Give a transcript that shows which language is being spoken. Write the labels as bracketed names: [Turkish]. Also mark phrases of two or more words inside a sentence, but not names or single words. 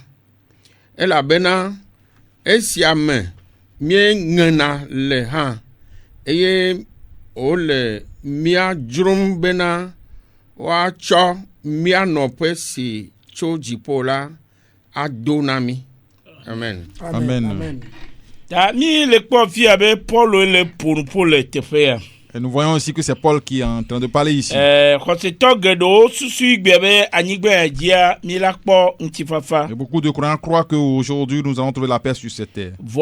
[Ewe] Elabena esia me míeŋena le hã, eye wole mía dzrom bena woatsɔ mía nɔƒe si tso dziƒo la ado na mí. Amen. Amen. [French] Et nous voyons aussi que c'est Paul qui est en train de parler ici. Il y a beaucoup de croyants croient qu'aujourd'hui nous allons trouver la paix sur cette terre.